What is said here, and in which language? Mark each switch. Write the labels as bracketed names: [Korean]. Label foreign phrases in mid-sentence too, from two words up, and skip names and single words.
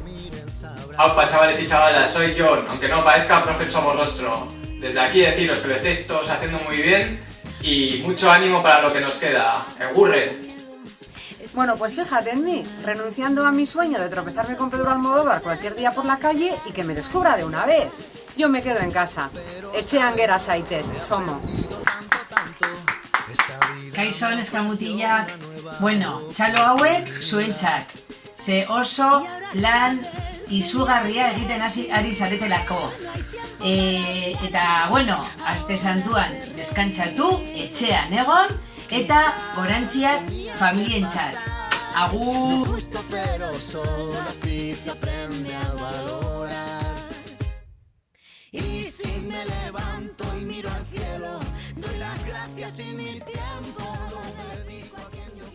[Spanish] Aupa chavales y chavalas, soy John, aunque no parezca profe somos rostro. Desde aquí deciros que lo estáis todos haciendo muy bien y mucho ánimo para lo que nos queda. ¡Egurren! Bueno, pues fíjate en mí, renunciando a mi sueño de tropezarme con Pedro Almodóvar cualquier día por la calle y que me descubra de una vez. Yo me quedo en casa. [Basque] Etxean gera zaitez, somo. Kaixo Neskamutillak, bueno, txalo hauek zuentzat. Ze oso lan izugarria egiten ari zaretelako. Eta, bueno, aste santuan deskantzatu, etxean egon, eta gorantziak familientzat. Agur! [Spanish] Justo pero solo así se aprende a valorar. Y si me levanto y miro al cielo, doy las gracias y mi tiempo lo dedico a quien